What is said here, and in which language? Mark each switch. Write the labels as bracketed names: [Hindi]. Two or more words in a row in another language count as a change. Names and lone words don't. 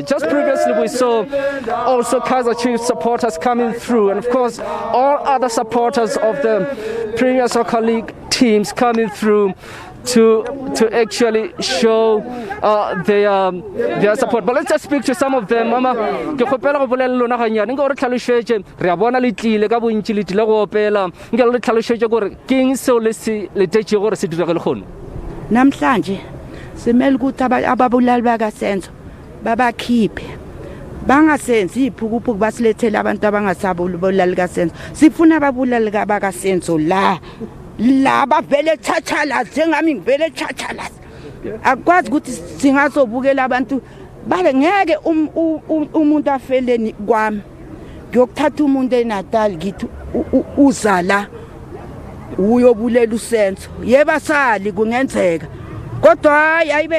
[English] Just previously we saw also Kaizer Chiefs supporters coming through, and of course all other supporters of the Premier Soccer League teams coming through to actually show their support. But let's just speak to some of them. [Tswana] Mama, ke khopela go bolela lona ganyane nka re tlhalosetse re a bona le tlile ka bontsi le tlile go opela nka le tlhalosetse gore keng seo le se letetse gore se direge le gone [Zulu] namhlanje semele ukuthi ababulali bakaSenzo babakhiphe bangasenzi iphukuphuku basilethela abantu abangasabulali kaSenzo. Sifuna ababulali bakaSenzo laba vele thathalazi njengami ngivele thathalazi akwazi ukuthi singazobukela abantu bale ngeke umuntu afeleni kwami ngiyokuthatha umuntu eNatal ngithi uzala uyobulela uSenzo yeba sali kungenzeka kodwa hayi